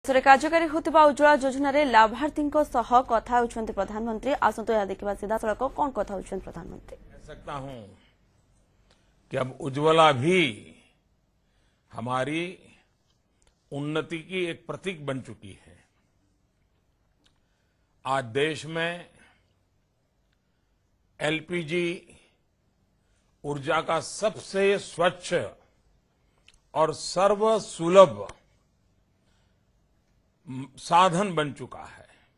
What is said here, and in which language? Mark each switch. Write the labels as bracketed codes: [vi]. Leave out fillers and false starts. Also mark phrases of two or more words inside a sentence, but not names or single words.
[or] देशରେ କାର୍ଯ୍ୟକାରୀ ହେଉଥିବା ଉଜ୍ଜ୍ୱଳା ଯୋଜନାରେ ଲାଭାର୍ଥୀଙ୍କ ସହ କଥା ହେଉଛନ୍ତି ପ୍ରଧାନମନ୍ତ୍ରୀ। ଆସନ୍ତୁ ଏହା ଦେଖିବା ସିଧାସଳଖ କ'ଣ କଥା ହେଉଛନ୍ତି ପ୍ରଧାନମନ୍ତ୍ରୀ। [hi] कह सकता हूं कि अब उज्ज्वला भी हमारी उन्नति की एक प्रतीक बन चुकी है। आज देश में एलपीजी ऊर्जा का सबसे स्वच्छ और सर्वसुलभ साधन बन चुका है।